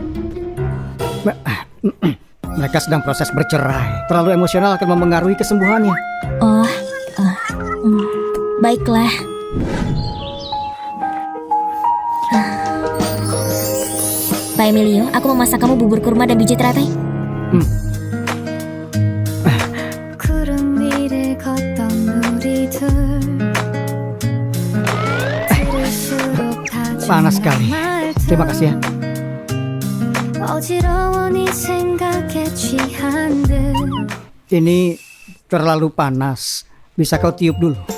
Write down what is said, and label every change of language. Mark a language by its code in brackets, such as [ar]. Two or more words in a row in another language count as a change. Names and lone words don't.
[id] Mereka sedang proses bercerai. Terlalu emosional akan memengaruhi kesembuhannya. Baiklah. Pak Emilio, aku memasak kamu bubur kurma dan biji teratai. [ko] 구름 위를 걷던 우리들 들을수록 [id] Panas sekali. Terima kasih ya. [ko] 어지러워 네 생각에 취한 듯 [id] Ini terlalu panas. Bisa kau tiup dulu?